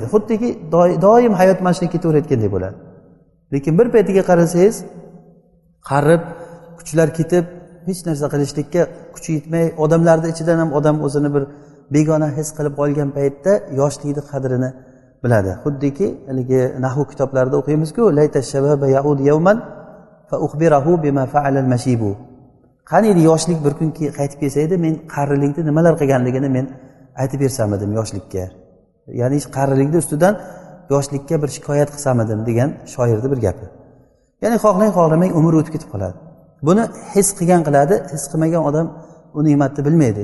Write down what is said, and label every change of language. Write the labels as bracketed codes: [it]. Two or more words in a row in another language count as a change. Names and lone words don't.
[uz] Xuddiki doim hayot mashinada ketaverayotgandek bo'ladi. Lekin bir paytiga qarasangiz, qarib, kuchlar ketib, hech narsa qilishlikka kuchi yetmay, odamlarning ichidan ham odam o'zini bir begona his qilib qolgan paytda yoshlikning qadrini biladi. Xuddiki haligi nahv kitoblarida o'qiymiz-ku, [ar] ليت الشباب يعود يوما فأخبره بما فعل المشيب. [uz] Qani yoshlik bir kun qaytib kelsa edi, men qarilikda nimalar qilganligini men aytib bersam edim yoshlikka. Ya'ni qarilikda ustidan yoshlikka bir shikoyat qilsam edim degan shoirning bir gapi. Ya'ni xohlang umr o'tib ketib qoladi. Buni his qilgan qiladi, his qilmagan odam u ne'matni bilmaydi.